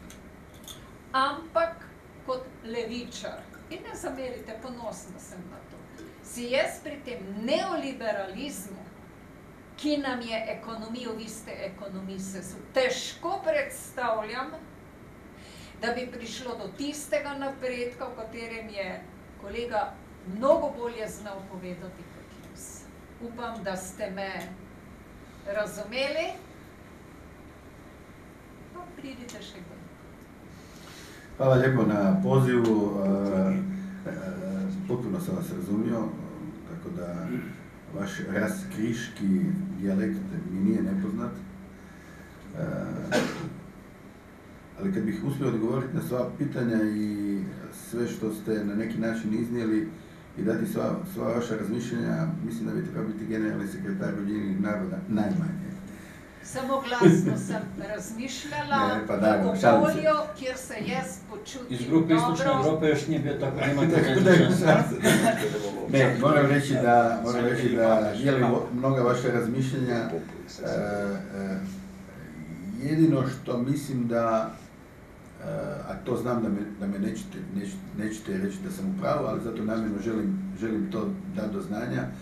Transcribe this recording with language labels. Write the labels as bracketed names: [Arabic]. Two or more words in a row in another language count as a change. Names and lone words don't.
[Slovenian] Ampak kot levičar, in ne zamerite, ponosna sem na to, si jaz pri tem neoliberalizmu, ki nam je ekonomijo, vi ste ekonomiste, težko predstavljam, da bi prišlo do tistega napredka, v katerem je kolega mnogo bolje znal povedati kot jaz. Upam, da ste me razumeli, pa pridite še bolj. [Croatian] Hvala lijepo na pozivu, potpuno sam vas razumio, tako da vaš raskriški dijalekt mi nije nepoznat. Ali kad bih uspio odgovoriti na sva pitanja i sve što ste na neki način iznijeli i dati sva vaša razmišljenja, mislim da bi trebao biti generalni sekretar Ujedinjenih naroda najmanje. [Slovenian] Samo glasno sem razmišljala o okolju, kjer se jaz počutim dobro. [Croatian] Iz grupe Istočne Evrope još nije bio tako, nemate šanse. Ne, moram reći da dijelim mnoga vaša razmišljenja. Jedino što mislim da, a to znam da me nećete reći da sam u pravu, ali zato namjerno želim to dati do znanja.